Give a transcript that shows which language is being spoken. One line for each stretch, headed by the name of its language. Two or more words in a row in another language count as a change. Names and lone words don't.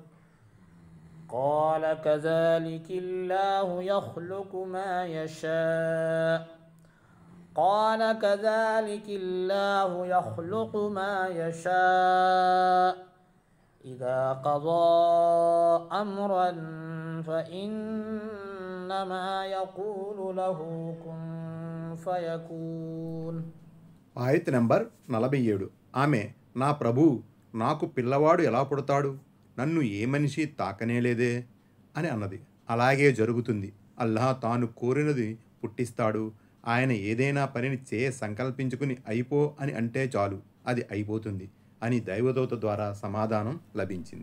Arabic: قال كذلك الله يخلق ما يشاء قال كذلك الله يخلق ما يشاء إذا قضى أمرا فإنما يقول له كن فيكون.
Telugu: ఆయత్ నంబర్ 47. ఆమె, నా ప్రభు, నాకు పిల్లవాడు ఎలా పుడతాడు? నన్ను ఏ మనిషి తాకనేలేదే అని అన్నది. అలాగే జరుగుతుంది. అల్లాహ్ తాను కోరినది పుట్టిస్తాడు. ఆయన ఏదైనా పనిని సంకల్పించుకుని అయిపో అని అంటే చాలు, అది అయిపోతుంది అని దైవదూత ద్వారా సమాధానం లభించింది.